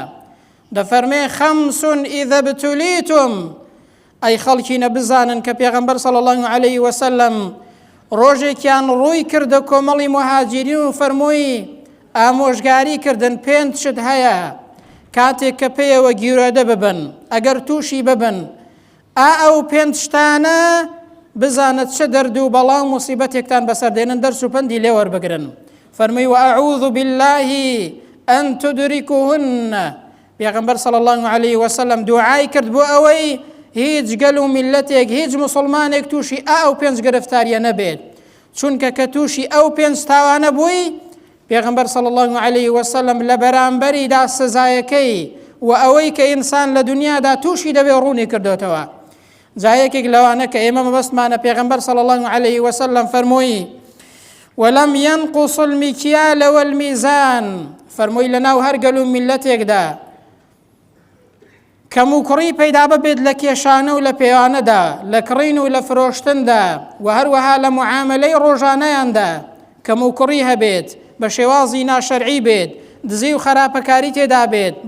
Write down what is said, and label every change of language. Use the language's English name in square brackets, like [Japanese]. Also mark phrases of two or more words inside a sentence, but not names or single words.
[Central Kurdish] دەفەرمێ: [Arabic] خەمس ئیذا ابتولیتم، [Central Kurdish] ئەی خەڵکی نەبزانن کە پێغەمبەر [Arabic] صلی الله علیه وسلم [Central Kurdish] ڕۆژێکیان ڕووی کردە کۆمەڵی مهاجرین و فەرمووی ئامۆژگاری کردن 5 شت هەیە کاتێک کە پێیەوە گیرۆدە ببن ئەگەر تووشی ببن ئەو 5 شتانە بزانت چه دەرد و بەڵام موسیبەتێکتان بەسەردێنن دەرس و پەندی لێ وەربگرن فەرمووی [Arabic] وأعوذ بالله أن تدركهن [Central Kurdish] پێغەمبەر [Arabic] صلی الله عليه وسلم [Central Kurdish] دوعای کرد بۆ ئەوەی هیچ گەل و میلەتێک هیچ مسلمانێک تووشی ئەو 5 گرفتاریە نەبێت چونکە کە تووشی ئەو 5 تاوانە بووی پێغەمبەر [Arabic] صلی الله عليه وسلم [Central Kurdish] لە بەرامبەریدا سزایەکەی و ئەوەی کە ئینسان لە دنیادا تووشی دەبێ ڕوونی کردوتەوە جایەکێک لەوانە کە ئێمە مەبەستمانە پێغەمبەر [Arabic] صلی الله عليه وسلم [Central Kurdish] فەرمووی [Arabic] ولم ينقص المكيال والميزان [Central Kurdish] فەرمووی لەناو هەر گەل و میلەتێکدا کەم و کوڕی پەیدا ببێت لە کێشانە و لە پێوانەدا لە کڕین و لە فرۆشتندا و هەروەها لە معاملەی ڕۆژانەیاندا کەم و کوڕی هەبێت بە شێوازی ناشەرعی بێت دزی و خراپەکاری تێدا بێت بە